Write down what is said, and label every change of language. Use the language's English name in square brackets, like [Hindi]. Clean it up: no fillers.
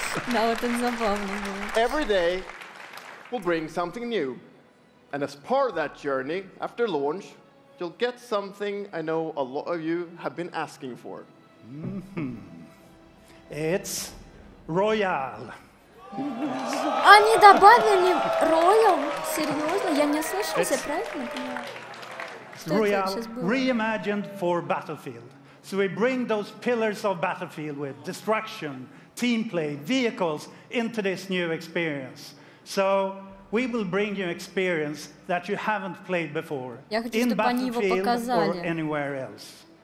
[Russian] Да, вот это забавно было. [English] Every day will bring something new. And as part of that journey, after launch, you'll get something I know a lot of you have been asking for. It's Royale. [Russian] Они добавили Royal? Серьезно? Я не ослышалась, я правильно поняла? [English] Royale reimagined for Battlefield. So we bring those pillars of Battlefield with destruction, team play, vehicles into this new experience. So we will bring you experience that you haven't played before in Battlefield or anywhere else.